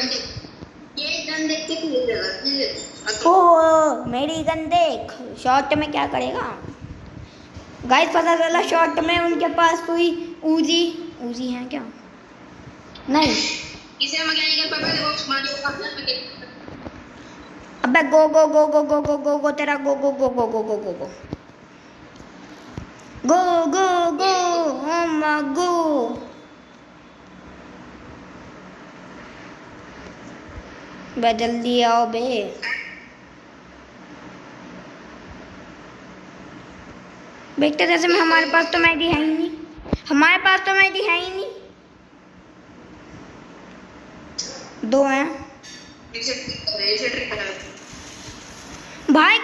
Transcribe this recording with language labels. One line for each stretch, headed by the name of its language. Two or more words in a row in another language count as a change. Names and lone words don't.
Hindi: ये गन देख के खेल रहा ओ मेरी गन देख। शॉट में क्या करेगा गाइस? पता चला शॉट में उनके पास कोई उजी है क्या? नहीं इसे मैकेनिकल पकड़ बॉक्स मार दो अपना।
English: Abe go go go go go go go go tera go go go go go go go go go go go oh my go.
Hindi: बे जल्दी आओ बे। बेटा जैसे में हमारे पास तो मैगी है ही नहीं। हमारे पास तो मैगी है ही नहीं। दो हैं भाई।